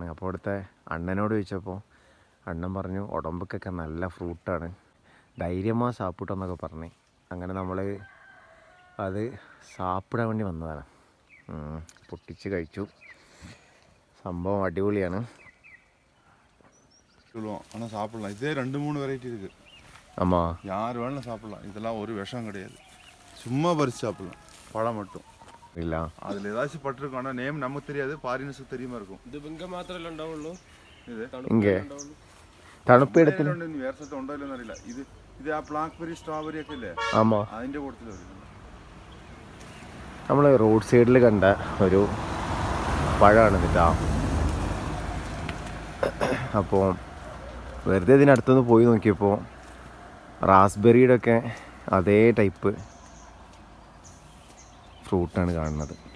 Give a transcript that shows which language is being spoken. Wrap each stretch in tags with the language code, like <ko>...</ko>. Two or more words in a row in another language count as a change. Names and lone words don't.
<ml>അപ്പോൾ അവിടുത്തെ അണ്ണനോട് ചോദിച്ചപ്പോൾ അണ്ണൻ പറഞ്ഞു ഉടമ്പക്കൊക്കെ നല്ല ഫ്രൂട്ടാണ്,</ml> <ta>தைரியமாக சாப்பிட்டு</ta> <ml>പറഞ്ഞ്. അങ്ങനെ നമ്മൾ അത് സാപ്പിടാൻ വേണ്ടി വന്നതാണ്. പൊട്ടിച്ച് കഴിച്ചു. സംഭവം അടിപൊളിയാണ്.</ml> <ta>ஆனால் சாப்பிடலாம். இதே 2-3 வெரைட்டி இருக்குது. ஆமாம், யார் வேணாலும் சாப்பிடலாம். இதெல்லாம் ஒரு விஷம் கிடையாது. சும்மா பறித்து சாப்பிடலாம். பழம் மட்டும் இல்லை. அதில் ஏதாச்சும் பட்டிருக்கும். ஆனால் நேம் நமக்கு தெரியாது, ஃபாரினர்ஸுக்கு தெரியுமா இருக்கும்.</ta> <ml>ഇത് ഇങ്ങ മാത്രമല്ല ഉണ്ടാവുള്ളൂ. ഇത് ഇங்கே തണുപ്പ് എടുത്തിട്ട് വേറെ സ്ഥലത്ത് ഉണ്ടോ ഇല്ലെന്ന് അറിയില്ല. ഇത് ആ ബ്ലാക്ക്ബെറി സ്ട്രോബെറി ഒക്കെ ഇല്ലേ,</ml> <ta>ആമാ,</ta> <ml>അതിൻ്റെ കൂട്ടത്തിൽ വരും. നമ്മൾ റോഡ് സൈഡിൽ കണ്ട ഒരു പഴമാണ് കേട്ടോ. അപ്പോൾ വെറുതെ ഇതിനടുത്തൊന്ന് പോയി നോക്കിയപ്പോൾ റാസ്ബെറിയുടെ ഒക്കെ അതേ ടൈപ്പ് ഫ്രൂട്ടാണ് കാണുന്നത്.</ml>